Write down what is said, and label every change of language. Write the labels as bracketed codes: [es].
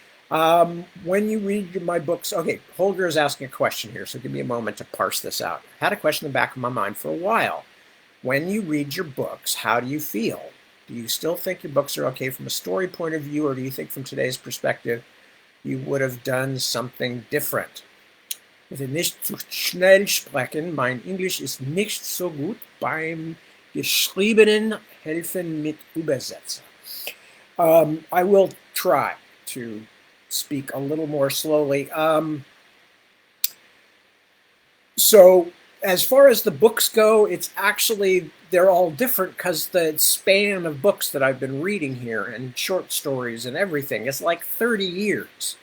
[en] When you read my books, okay, Holger is asking a question here, so give me a moment to parse this out. I had a question in the back of my mind for a while. When you read your books, how do you feel? Do you still think your books are okay from a story point of view, or do you think from today's perspective you would have done something different? [de] Bitte nicht zu schnell sprechen. Mein Englisch ist nicht so gut. Beim Geschriebenen helfen mit Übersetzer. [en] I will try to speak a little more slowly. So as far as the books go, it's actually, they're all different because the span of books that I've been reading here and short stories and everything is like 30 years.